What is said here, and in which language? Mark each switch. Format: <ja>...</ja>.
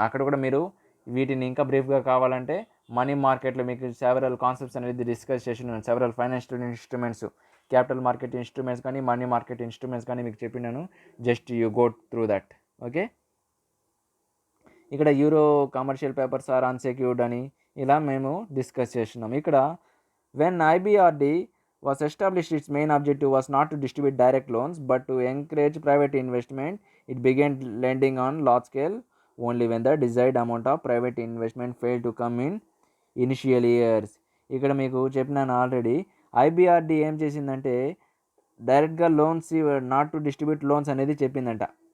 <te>అక్కడ కూడా మీరు వీటిని ఇంకా బ్రీఫ్గా కావాలంటే మనీ మార్కెట్లో మీకు సెవరల్ కాన్సెప్ట్స్ అనేది డిస్కస్ చేసినాను. Several financial instruments, capital market instruments కానీ మనీ మార్కెట్ ఇన్స్ట్రుమెంట్స్ కానీ మీకు చెప్పినాను.</te> <en>Just you go through that. Okay, ఇక్కడ euro commercial papers are unsecured</en> <te>అని ఇలా మేము డిస్కస్ చేస్తున్నాం. ఇక్కడ</te> <en>When IBRD was established, its main objective was not to distribute direct loans but to encourage private investment. It began lending on large scale only when the desired amount of private investment failed to come in initial years.</en> <te>ఇక్కడ మీకు చెప్పినాను already, IBRD ఏం చేసిందంటే డైరెక్ట్గా loans</te> <en>not to distribute loans</en> <te>అనేది చెప్పిందంట.</te>